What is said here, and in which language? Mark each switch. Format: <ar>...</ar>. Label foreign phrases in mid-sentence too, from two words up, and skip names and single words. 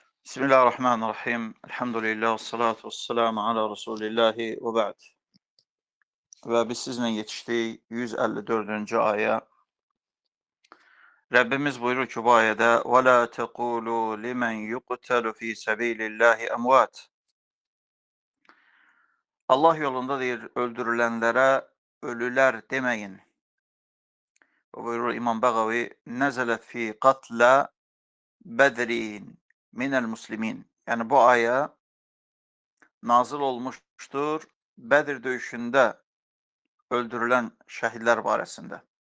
<ar>بسم الله الرحمن الرحيم. الحمد لله، الصلاة والسلام على رسول الله وبعد.</ar> <az>Və biz sizlə yetişdik 154-cü ayə. Rəbbimiz buyurur ki, bu ayədə</az> <ar>وَلَا تَقُولُوا لِمَنْ يُقْتَلُ فِي سَبِيلِ اللّٰهِ أَمْوَاتٍ.</ar> <az>Allah yolunda deyir, öldürülənlərə ölülər deməyin. Və buyurur</az> <ar>İmam Bəğavi, نزلت في قتلى بدر من المسلمين.</ar> <az>Yəni bu ayə nazil olmuşdur Bədir döyüşündə öldürülən şəhidlər barəsində.</az>